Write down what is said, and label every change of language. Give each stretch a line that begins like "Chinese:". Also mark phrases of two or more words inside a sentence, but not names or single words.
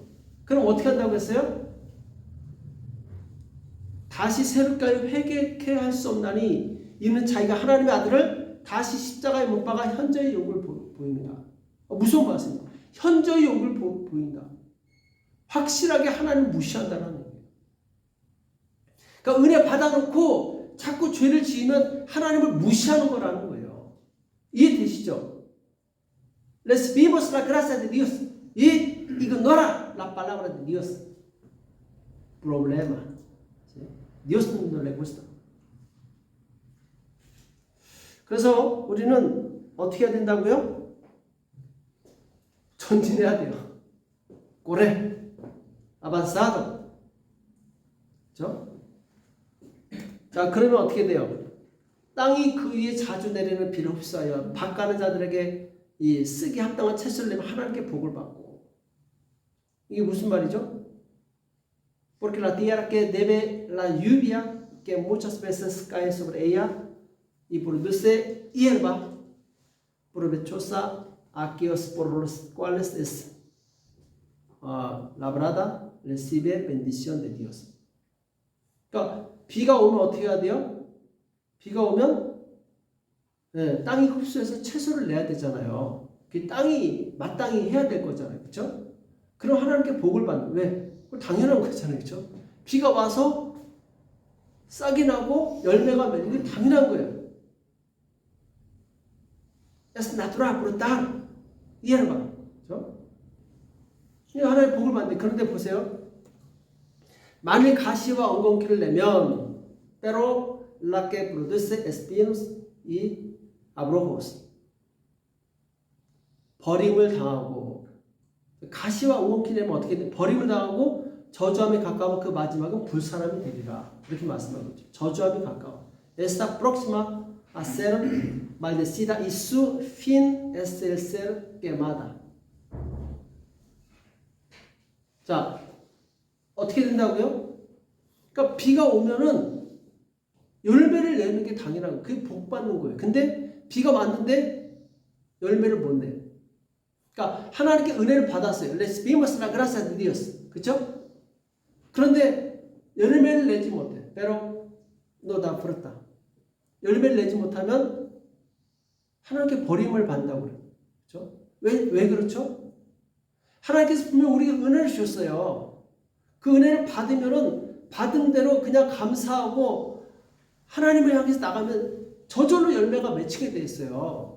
Korean: 그럼 어떻게 한다고 했어요? 다시 새롭게 회개케 할 수 없나니 이는 자기가 하나님의 아들을 다시 십자가에 못 박아 현저히 욕을 보입니다. 무서운 말씀입니다. 현저히 욕을 보인다. 확실하게 하나님을 무시한다는 거예요. 그러니까 은혜 받아놓고 자꾸 죄를 지으면 하나님을 무시하는 거라는 거예요. 이해되시죠?
Spanish: Recibimos la gracia de Dios y ignora la palabra de Dios. Problema. Dios no le gusta.
Korean: 그래서 우리는 어떻게 해야 된다고요? 전진해야 돼요.
Spanish: corre, avanzado.
Korean: 그렇죠? 자, 그러면 어떻게 돼요? 땅이 그 위에 자주 내리는 비를 흡수하여 밭 가는 자들에게 이 쓰기 합당한 채소를 내면 하나님께 복을 받고. 이게 무슨 말이죠?
Spanish: Porque la tierra que debe la lluvia que muchas veces cae sobre ella y produce hierba provechosa a aquellos por los cuales es labrada recibe bendición de Dios.
Korean: 그러니까 비가 오면 어떻게 해야 돼요? 비가 오면 땅이 흡수해서 채소를 내야 되잖아요. 그 땅이 마땅히 해야 될 거잖아요. 그렇죠? 그럼 하나님께 복을 받는. 왜? 그거 당연한 거잖아요. 그렇죠? 비가 와서 싹이 나고 열매가 맺는 게 당연한 거예요.
Spanish: Es natural, brutal. hierba.
Korean: 그렇죠? 하나의 복을 받는데 그런데 보세요. 만일 가시와 엉겅퀴를 내면
Spanish: pero la que produce espinos y abrojos
Korean: 버림을 당하고 가시와 엉겅퀴 내면 어떻게 돼? 버림을 당하고 저주함에 가까워 그 마지막은 불사람이 되리라. 이렇게 말씀하고 있죠. 저주함이 가까워.
Spanish: Está próxima a ser maldecida y su fin es el ser quemada.
Korean: 자, 어떻게 된다고요? 그러니까 비가 오면은 열매를 내는 게 당연한 거예요. 그게 복 받는 거예요. 근데 비가 왔는데 열매를 못 내. 그러니까 하나님께 은혜를 받았어요.
Spanish: Les vimos la gracia de Dios.
Korean: 그렇죠? 그런데 열매를 내지 못해.
Spanish: Pero no da fruta.
Korean: 열매를 내지 못하면 하나님께 버림을 받는다고 그래요. 그렇죠? 왜 그렇죠? 하나님께서 분명 우리에게 은혜를 주셨어요. 그 은혜를 받으면은 받은 대로 그냥 감사하고 하나님을 향해서 나가면 저절로 열매가 맺히게 돼 있어요.